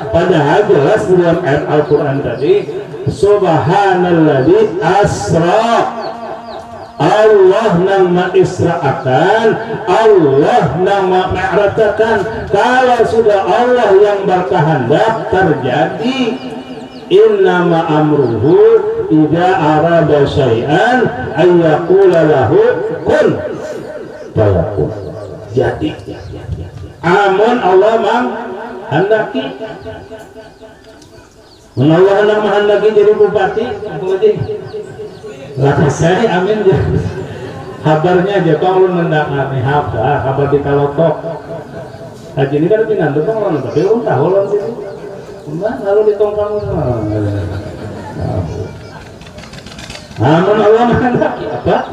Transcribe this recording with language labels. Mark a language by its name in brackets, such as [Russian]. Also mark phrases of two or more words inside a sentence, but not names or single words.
[Banjar] Padahal jelas dalam ayat Al-Quran tadi, [Arabic] Subhanalladzi asra, [Banjar] Allah nang mengisra'akan, Allah nang mi'rajkan. Kalau sudah Allah yang berkehendak terjadi, [Arabic] innama amruhu idza arada syai'an ay yaqula lahu kun fayakun. [Banjar] Jadi amun Allah menghendaki, mun Allah menghendaki jadi bupati apa lagi lah saya amin ya. Kabarnya aja kalau mendakani kabar di Kalotok haji ini kan pindah tuh orang tapi orang tahu orang sini lalu ditongkang amun Allah menghendaki apa?